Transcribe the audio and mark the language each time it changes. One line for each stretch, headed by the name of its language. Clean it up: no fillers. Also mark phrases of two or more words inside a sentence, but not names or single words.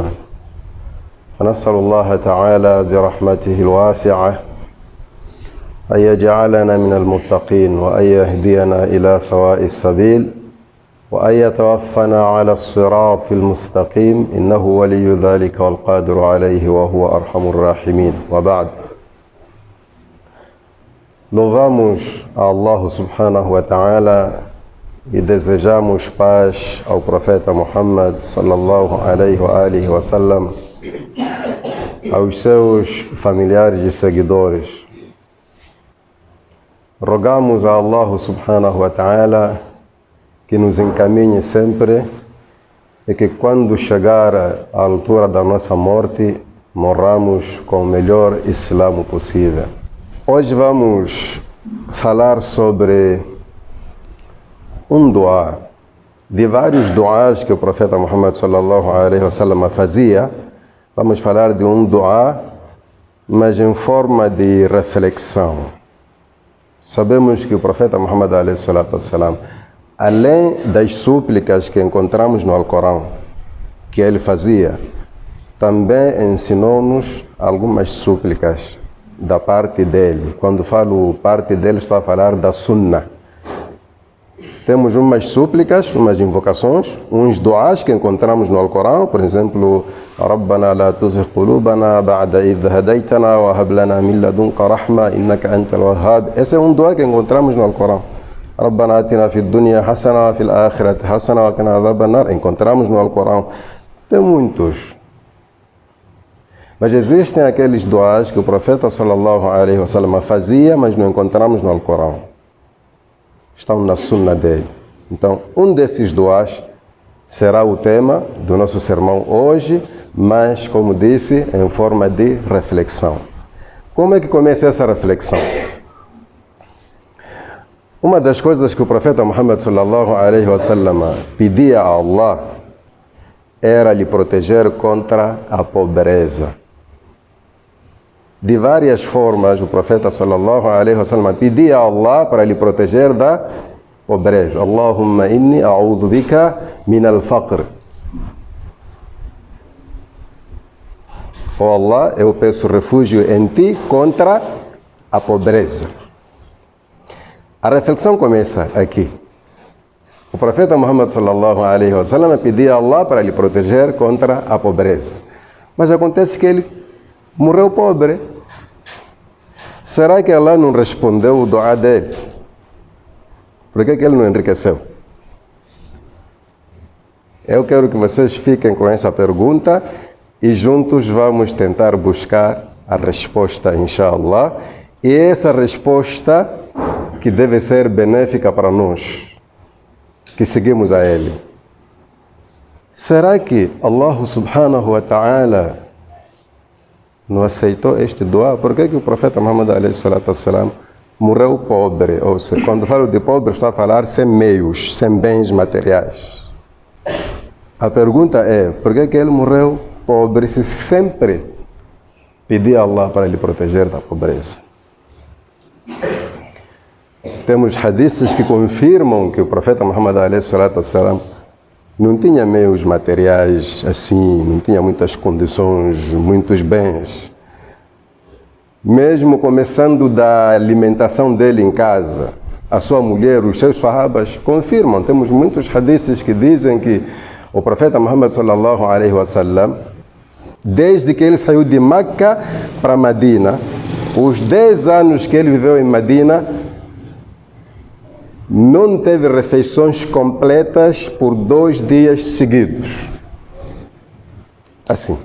Arabic: فنسأل الله تعالى برحمته الواسعة أن يجعلنا من المتقين، وأن يهدينا إلى سواء السبيل، وأن يتوفنا على الصراط المستقيم، إنه ولي ذلك والقادر عليه وهو أرحم الراحمين. وبعد.
Portuguese: Louvamos a
Arabic: الله سبحانه وتعالى
Portuguese: e desejamos paz ao profeta Muhammad
Arabic: صلى الله عليه وآله وسلم,
Portuguese: aos seus familiares e seguidores. Rogamos a
Arabic: الله سبحانه وتعالى
Portuguese: que nos encaminhe sempre e que quando chegar a altura da nossa morte, morramos com o melhor Islamo possível. Hoje vamos falar sobre um dua, de vários duas que o profeta Muhammad
Arabic: صلى الله عليه وسلم
Portuguese: fazia. Vamos falar de um dua, mas em forma de reflexão. Sabemos que o profeta Muhammad
Arabic: عليه الصلاة والسلام,
Portuguese: além das súplicas que encontramos no Alcorão, que ele fazia, também ensinou-nos algumas súplicas da parte dele. Quando falo parte dele, estou a falar da Sunnah. Temos umas súplicas, umas invocações, uns duas que encontramos no Alcorão, por exemplo,
Arabic: ربنا لا تزغ قلوبنا بعد إذ هديتنا وهب لنا من لدنك رحمة إنك أنت الوهاب.
Portuguese: Esse é um dua que encontramos no Alcorão.
Arabic: ربنا آتنا في الدنيا حسنة وفي الآخرة حسنة وقنا عذاب النار.
Portuguese: Encontramos no Alcorão. Tem muitos. Mas existem aqueles duas que o profeta
Arabic: صلى الله عليه وسلم
Portuguese: fazia, mas não encontramos no Alcorão. Estão na Sunnah dele. Então, um desses duas será o tema do nosso sermão hoje, mas, como disse, em forma de reflexão. Como é que começa essa reflexão? Uma das coisas que o profeta Muhammad
Arabic: صلى الله عليه وسلم
Portuguese: pedia a Allah era lhe proteger contra a pobreza. De várias formas, o profeta
Arabic: صلى الله عليه وسلم
Portuguese: pedia a Allah para lhe proteger da pobreza.
Arabic: اللهم إني أعوذ بك من الفقر.
Portuguese: Oh Allah, eu peço refúgio em ti contra a pobreza. A reflexão começa aqui. O profeta Muhammad
Arabic: صلى الله عليه وسلم
Portuguese: pedia a Allah para lhe proteger contra a pobreza. Mas acontece que ele morreu pobre. Será que Allah não respondeu o dua dele? Por que ele não enriqueceu? Eu quero que vocês fiquem com essa pergunta e juntos vamos tentar buscar a resposta, inshallah. E essa resposta que deve ser benéfica para nós. que seguimos a Ele. Será que
Arabic: الله سبحانه وتعالى
Portuguese: não aceitou este dua? Por que o profeta Muhammad
Arabic: عليه الصلاة والسلام
Portuguese: morreu pobre? Ou seja, quando falo de pobre, estou a falar sem meios, sem bens materiais. A pergunta é, por que ele morreu pobre se sempre pedia a Allah para lhe proteger da pobreza? Temos hadiths que confirmam que o profeta Muhammad
Arabic: عليه الصلاة والسلام
Portuguese: não tinha meios materiais assim, não tinha muitas condições, muitos bens. Mesmo começando da alimentação dele em casa, a sua mulher, os seus sahabas confirmam. Temos muitos hadiths que dizem que o profeta Muhammad
Arabic: صلى الله عليه وسلم,
Portuguese: desde que ele saiu de Meca para Medina, os 10 anos que ele viveu em Medina, não teve refeições completas por 2 dias seguidos. Assim.